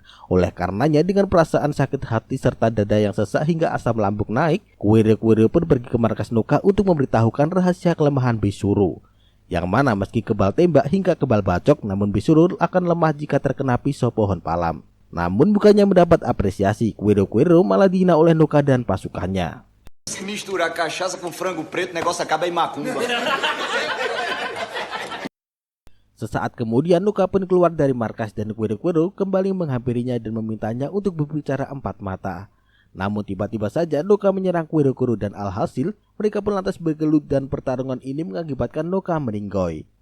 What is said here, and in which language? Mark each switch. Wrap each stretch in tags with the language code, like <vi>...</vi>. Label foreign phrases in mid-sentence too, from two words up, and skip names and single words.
<id>Oleh karenanya dengan perasaan sakit hati serta dada yang sesak hingga asam lambung naik, Quero-Quero pun pergi ke markas Noka untuk memberitahukan rahasia kelemahan Besuro. Yang mana meski kebal tembak hingga kebal bacok, namun Besuro akan lemah jika terkena pisau pohon palam. Namun bukannya mendapat apresiasi, Quero-Quero malah dihina oleh Noka dan pasukannya.</id> <pt>Se misturar cachaça com frango preto, o negócio acaba em macumba.</pt> <id>Sesaat kemudian Noka pun keluar dari markas dan Quero-Quero kembali menghampirinya dan memintanya untuk berbicara empat mata. Namun tiba-tiba saja Noka menyerang Quero-Quero dan alhasil mereka pun lantas bergelut dan pertarungan ini mengakibatkan Noka meninggoy.</id>